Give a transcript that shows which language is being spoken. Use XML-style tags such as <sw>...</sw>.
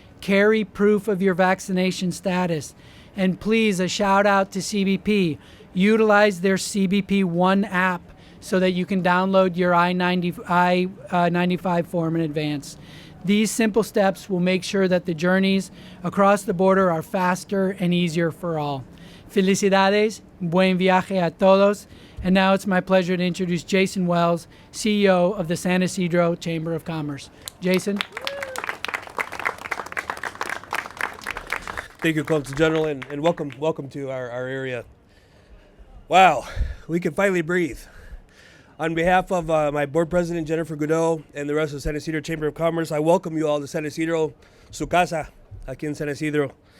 <en>Carry proof of your vaccination status. And please, a shout out to CBP. Utilize their CBP One app so that you can download your I-95 form in advance. These simple steps will make sure that the journeys across the border are faster and easier for all.</en> <es>Felicidades, buen viaje a todos.</es> <en>And now it's my pleasure to introduce Jason Wells, CEO of the San Ysidro Chamber of Commerce. Jason. Thank you, Consul General, and welcome to our area. Wow, we can finally breathe. On behalf of my board president, Jennifer Godot, and the rest of the San Ysidro Chamber of Commerce, I welcome you all to San Ysidro,</en> <es>su casa, aquí en San Ysidro.</es>